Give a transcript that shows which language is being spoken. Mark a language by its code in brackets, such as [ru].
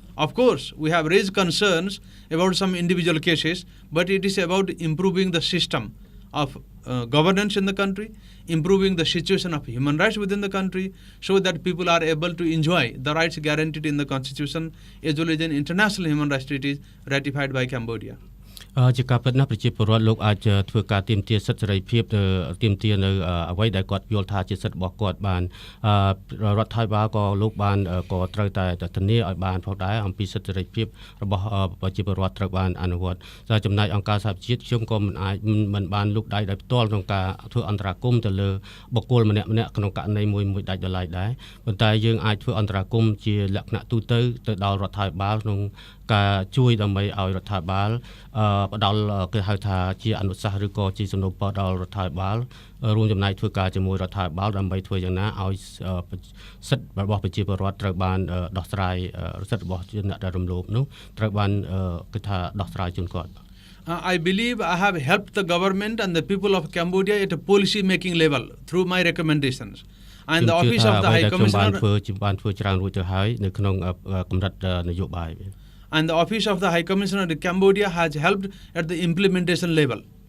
[en] Of course, we have raised concerns about some individual cases, but it is about improving the system of governance in the country, improving the situation of human rights within the country, so that people are able to enjoy the rights guaranteed in the Constitution as well as in international human rights treaties ratified by Cambodia. [km] ជាការពិតណាស់ប្រជាពលរដ្ឋលោកអាចធ្វើការទាមទារសិទ្ធិសេរីភាពទាមទារនៅអ្វីដែលគាត់យល់ថាជាសិទ្ធិរបស់គាត់បានរដ្ឋាភិបាលក៏លោកបានក៏ត្រូវតែធានាឲ្យបានផងដែរអំពីសិទ្ធិសេរីភាពរបស់ប្រជាពលរដ្ឋត្រូវបានអនុវត្តតែចំណែកអង្គការសហប្រជាជាតិខ្ញុំក៏មិនបានលូកដៃដោយផ្ទាល់ក្នុងការធ្វើអន្តរាគមន៍ទៅលើបុគ្គលម្នាក់ៗក្នុងករណីមួយដាច់ដោយឡែកដែរប៉ុន្តែយើងអាចធ្វើអន្តរាគមន៍ជាលក្ខណៈទូទៅដល់រដ្ឋាភិបាលក្នុងការជួយដើម្បីឲ្យរដ្ឋាភិបាល ផ្ដល់គេហៅថាជាអនុសាសន៍ឬក៏ជាសំណូមពរដល់រដ្ឋាភិបាលរួមចំណែកធ្វើការជាមួយរដ្ឋាភិបាលដើម្បីធ្វើយ៉ាងណាឲ្យសិទ្ធិរបស់ប្រជាពលរដ្ឋត្រូវបានដោះស្រាយសិទ្ធិរបស់អ្នកដែលរំលោភនោះត្រូវបានគេថាដោះស្រាយជូនគាត់ [en] I believe I have helped the government and the people of Cambodia at a policy making level through my recommendations. And the office of the High Commissioner [km] បានធ្វើច្រើនរួចទៅហើយនៅក្នុងកម្រិតនយោបាយ [en] And the office of the High Commissioner in Cambodia has helped at the implementation level.